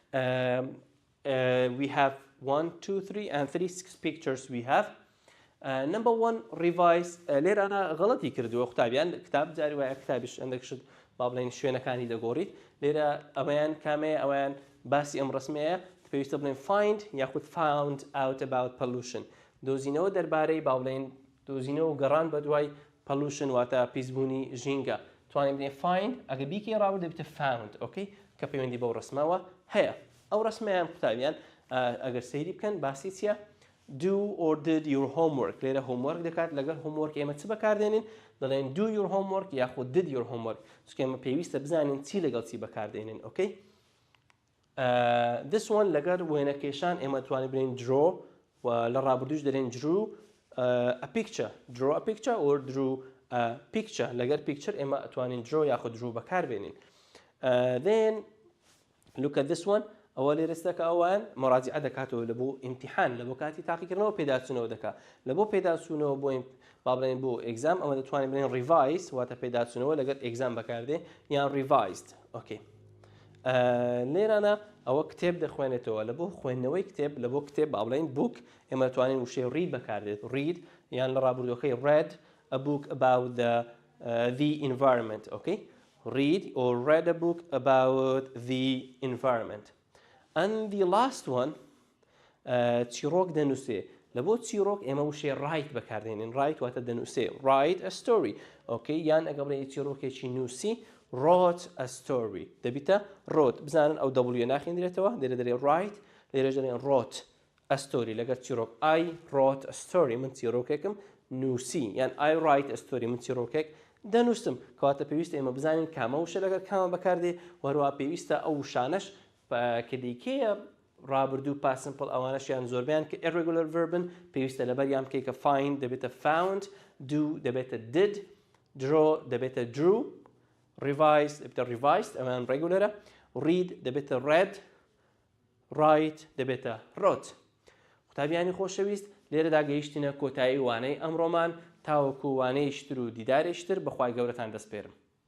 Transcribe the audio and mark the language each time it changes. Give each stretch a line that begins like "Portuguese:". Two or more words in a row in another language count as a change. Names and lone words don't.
English: we have 1 2 3 and 6 pictures we have number 1 revise
Central Kurdish: لێرانە غەڵەتی کردووە قوتابیان کتاب جاری وایە کتابیش ئەندەکشت با بڵێن شوێنەکانی دەگۆڕیت لێرە ئەوەیان کامەیە ئەویان باسی ئەم ڕسمەیە پێویستە بڵێن find یاخود
English: found out about pollution
Central Kurdish: دۆزینەوە دەربارەی با بڵێن دۆزینەوە و گەڕان بە دوای pollution واتە پیسبوونی ژینگە توانین بڵێن find ئەگە بیکەی ڕاوە دەبێتە
English: found okay
Central Kurdish: کە پەیوەندی بەو ڕسمەوە هەیە ئەو ڕسمەیان قوتابیان ئەگەر سەیری بکەن باسی چییە
English: do or did your homework
Central Kurdish: لێرە homework دەکات لەگەڵ homework ئێمە چ بەکاردێنین دەڵێن
English: do your homework
Central Kurdish: یاخود
English: did your homework
Central Kurdish: چونکە ئێمە پێویستە بزانین چی لەگەڵ چی بەکاردێنین okay
English: this one
Central Kurdish: لەگەر وێنەکێشان ئێمە توانین بڵێن draw و لە ڕابردووش دەڵێن
English: drew a picture draw a picture or drew a picture
Central Kurdish: لەگەر picture ئێمە توانین draw یاخود drew بەکاربێنین
English: then look at this one
Central Kurdish: ئەوە لێرەستەکە ئەوان مراجعە دەکاتەوە لە بۆ ئیمتیحان لە بۆ کاتی تاقیکردنەوە پێداچوونەوە دەکات لە بۆ پێداچوونەوە بۆ با بڵێن بۆ ئێگزام ئەمە دەتوانین بڵێن ریڤایز واتە پێداچوونەوە لەگەر ئێگزام بەکاردێ یان
English: revised okay
Central Kurdish: لێرانە ئەوە کتێب دەخوێنێتەوە لە بۆ خوێندنەوەی کتێب لە بۆ کتێب با بڵێن بوک ئێمە دەتوانین وشەی ڕید بەکاردێت ڕید یان لە ڕابردووەکەی
English: read a book about the environment okay read or read a book about the environment and the last one
Central Kurdish: چیرۆک دەنووسێ لە بۆ چیرۆک ئێمە وشەی
English: write بەکاردێنین write
Central Kurdish: واتە دەنووسێ
English: write a story okay
Central Kurdish: یان ئەگە بڵێ چیرۆکێکی نووسی
English: wrote a story
Central Kurdish: دەبیتە wrote بزانن ئەو w ناخێنرێتەوە لێرە دەرێ write لێرەش دەڵێن
English: wrote a story
Central Kurdish: لەگەر چیرۆک
English: I wrote a
Central Kurdish: story من چیرۆکێکم نووسی یان
English: I write a story
Central Kurdish: من چیرۆکێک دەنووسم کەواتە پێویستە ئێمە بزانین کامە وشە لەگەر کامە بەکاردێ وەروە پێویستە ئەو وشانەش کە دیکەیە ڕابردوو پاسمپڵ ئەوانەشیان زۆربیان کە irregular verbن پێویستە لەبەریان بکەی کە find دەبێتە
English: found do
Central Kurdish: دەبێتە
English: did draw
Central Kurdish: دەبێتە
English: drew revise
Central Kurdish: دەبێتە revised ئەوان regularە read دەبێتە
English: read write
Central Kurdish: دەبێتە wrote قوتابیانی خۆشەویست لێرەدا گەیشتینە کۆتایی وانەی ئەمڕۆمان تاوەکو وانەیەشتر و دیدارێشتر بەخوای گەورەتان دەسپێرم